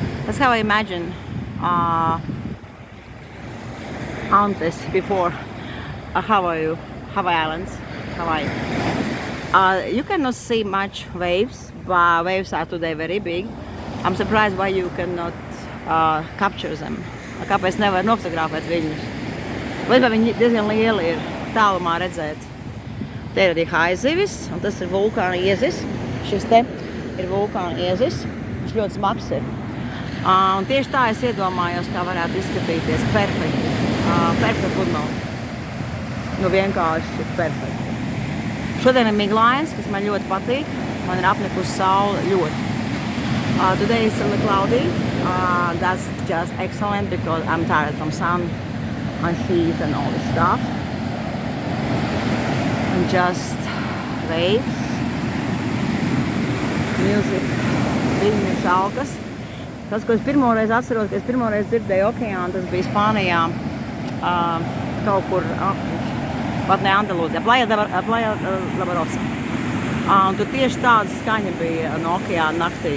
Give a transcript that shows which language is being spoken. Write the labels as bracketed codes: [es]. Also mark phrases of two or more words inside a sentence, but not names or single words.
[en] That's how I imagine Andes before Hawaii Islands, Hawaii. You cannot see much waves, but waves are today very big. I'm surprised why you cannot capture them. [lv] Kāpēc nevar nofotografēt viņus? Vai viņi diezgan lieli ir tālumā redzēt. Te ir arī haizivis, un tas ir vulkāna iezis. Šis te ir vulkāna iezis, viņš ļoti smags ir. Un tieši tā es iedomājos, kā varētu izskatīties perfekti. Perfekti pludmali. Nu vienkārši perfekti. Šodien ir miglains, kas man ļoti patīk. Man ir apnikusi saule ļoti. [en] Today is a little cloudy. That's just excellent because I'm tired from sun and heat and all this stuff. And just waves, music, [lv] viļņu šalkas. Tas, ko es pirmoreiz atceros, ka es pirmoreiz dzirdēju okeānu, tas bija Spānijā, kaut kur, pat ne Andalūzijā, Playa La Barosa. Un tur tieši tāda skaņa bija no okeāna naktī.